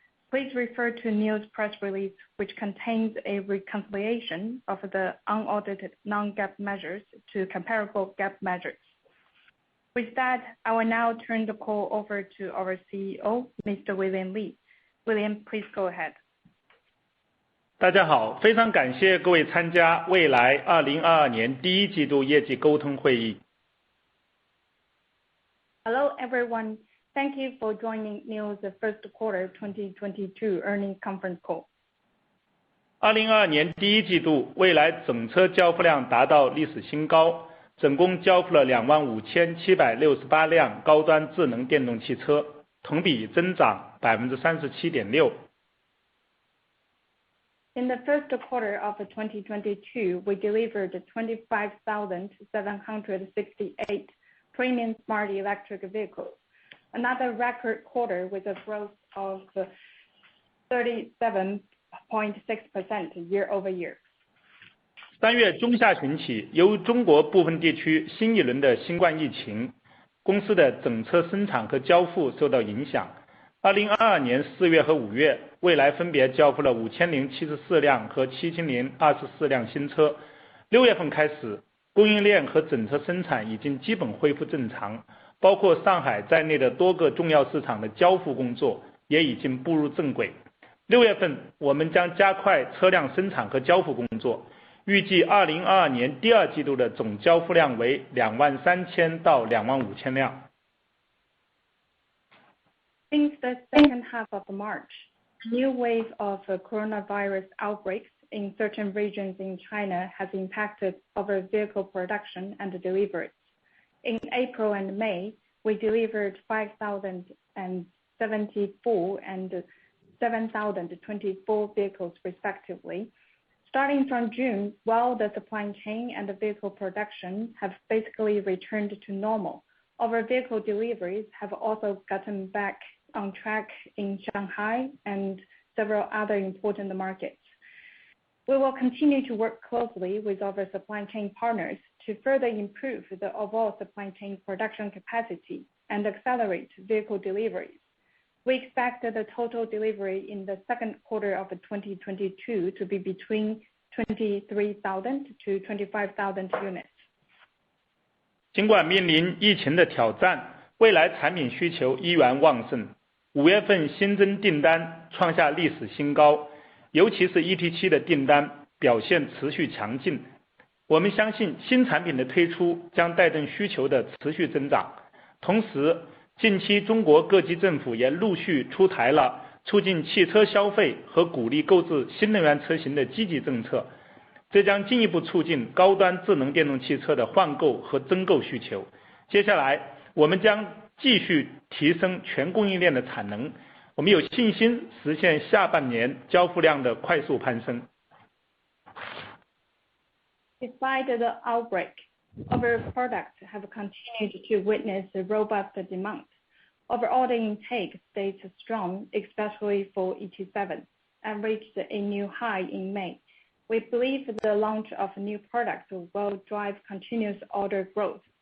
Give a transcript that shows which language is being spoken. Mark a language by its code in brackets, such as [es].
[en] Please refer to NIO's press release, which contains a reconciliation of the unaudited non-GAAP measures to comparable GAAP measures. With that, I will now turn the call over to our CEO, Mr. William Li. William, please go ahead. [zh] 大家好，非常感谢各位参加未来2022年第一季度业绩沟通会议。 [en] Hello, everyone. Thank you for joining NIO's first quarter 2022 earnings conference call. [zh] 2022年第一季度，未来整车交付量达到历史新高，总共交付了25768辆高端智能电动汽车，同比增长37.6%。 [en] In the first quarter of 2022, we delivered 25,768 premium smart electric vehicles, another record quarter with a growth of 37.6% year-over-year. [zh] 3月中下旬起，由于中国部分地区新一轮的新冠疫情，公司的整车生产和交付受到影响。 2022年4月和5月，蔚来分别交付了5074辆和7024辆新车。 6月份开始，供应链和整车生产已经基本恢复正常，包括上海在内的多个重要市场的交付工作也已经步入正轨。 6月份，我们将加快车辆生产和交付工作，预计2022年第二季度的总交付量为23000到25000辆。 [en] Since the second half of March, a new wave of coronavirus outbreaks in certain regions in China has impacted our vehicle production and deliveries. In April and May, we delivered 5,074 and 7,024 vehicles respectively. Starting from June, while the supply chain and the vehicle production have basically returned to normal, our vehicle deliveries have also gotten back on track in Shanghai and several other important markets. We will continue to work closely with our supply chain partners to further improve the overall supply chain production capacity and accelerate vehicle deliveries. We expect the total delivery in the second quarter of 2022 to be between 23,000 to 25,000 units. [zh] 尽管面临疫情的挑战，蔚来产品需求依然旺盛。 5月份新增订单创下历史新高，尤其是 ET7 的订单表现持续强劲。我们相信新产品的推出将带动需求的持续增长，同时近期中国各级政府也陆续出台了促进汽车消费和鼓励购置新能源车型的积极政策，这将进一步促进高端智能电动汽车的换购和增购需求。接下来，我们将继续提升全供应链的产能，我们有信心实现下半年交付量的快速攀升。 [en] Despite the outbreak, our products have continued to witness a robust demand. Our order intake stays strong, especially for ET7, and reached a new high in May. We believe the launch of new products will drive continuous order growth.